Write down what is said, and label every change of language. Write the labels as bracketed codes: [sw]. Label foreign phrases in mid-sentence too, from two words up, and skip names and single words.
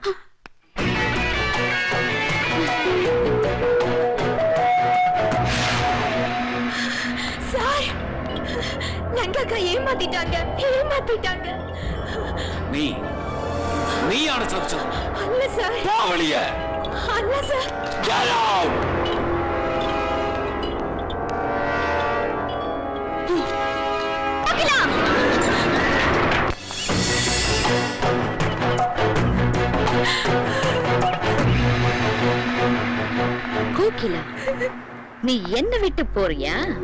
[ta] சார், லங்காக்கா ஏமாத்திட்டாங்க. [ml] നീയാണ് ചതിച്ചത്. [ta] அல்ல சார். [ml] പോ വെളിയെ. [ta] அல்ல சார். [en] Get out! [ta] கோகிலா, நீ என்ன விட்டு போறியா?